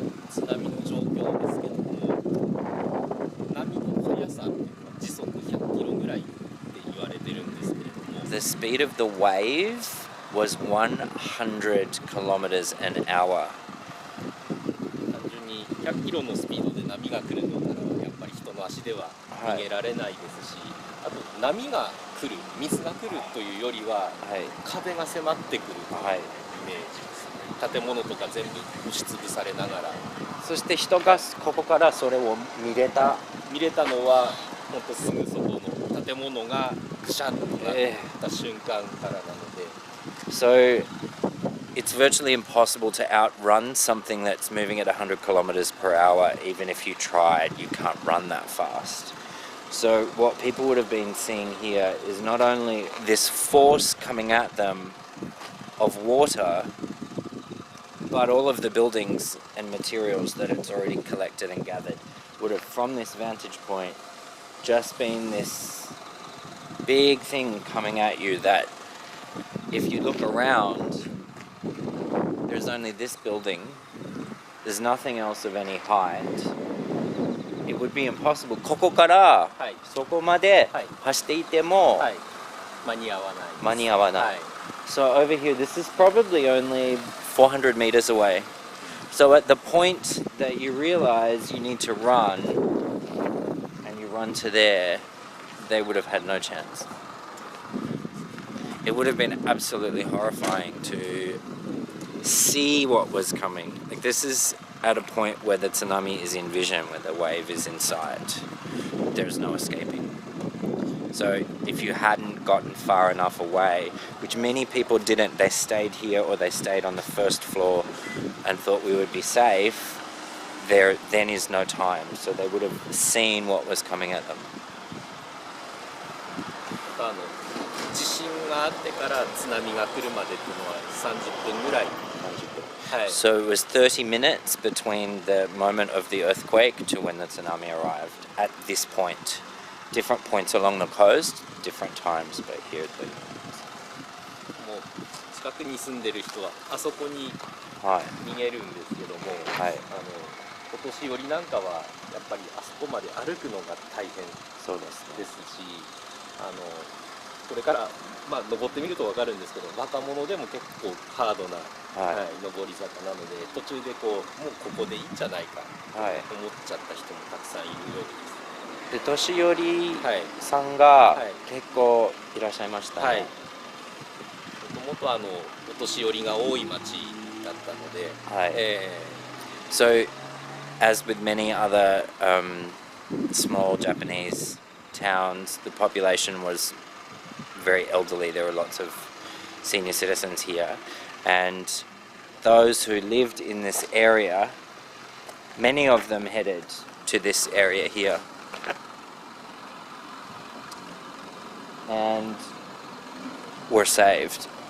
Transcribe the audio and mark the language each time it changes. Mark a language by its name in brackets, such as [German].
[Japanese] 津波の状況ですけども、波の速さ時速100キロぐらいって言われてるんですけれども、 [English] The speed of the wave was 100 kilometers an hour. [Japanese] 単純に100キロのスピードで波が来るのならやっぱり人の足では逃げられないですし、あと波が来る、水が来るというよりは、壁が迫ってくるというイメージですね。建物とか全部押しつぶされながら、そして人がここからそれを見れたのは本当すぐそこの建物がぐしゃっとなった瞬間からなので、 [English] So it's virtually impossible to outrun something that's moving at 100 kilometers per hour. Even if you tried, you can't run that fast. So what people would have been seeing here is not only this force coming at them of water, but all of the buildings and materials that it's already collected and gathered would have, from this vantage point, just been this big thing coming at you that if you look around, there's only this building, there's nothing else of any height. It would be impossible. [Japanese] ここからそこまで走っていても間に合わないです。間に合わない。 [English] So over here, this is probably only 400 meters away. So at the point that you realize you need to run, and you run to there, they would have had no chance. It would have been absolutely horrifying to see what was coming. Like, this is at a point where the tsunami is in vision, where the wave is in sight. There's no escaping. So if you hadn't gotten far enough away, which many people didn't, they stayed here or they stayed on the first floor and thought we would be safe, there then is no time. So they would have seen what was coming at them. [Japanese] 地震があってから津波が来るまでっていうのは30分ぐらい。はい [English] So it was 30 minutes between the moment of the earthquake to when the tsunami arrived at this point. Different points along the coast, different times, but here the [Japanese] もう近くに住んでる人はあそこにはい逃げるんですけども、はいお年寄りなんかはやっぱりあそこまで歩くのが大変そうですね。ですし、これからまあ登ってみると分かるんですけど、若者でも結構ハードな、はい上り坂なので、途中でこうもうここでいいんじゃないかとはい思っちゃった人もたくさんいるようですね。で年寄りはいさんがはい結構いらっしゃいましたね。はい。もともとお年寄りが多い町だったので、はい [English] So, as with many other small Japanese towns, the population was very elderly. There were lots of senior citizens here, and those who lived in this area, many of them headed to this area here, and were saved.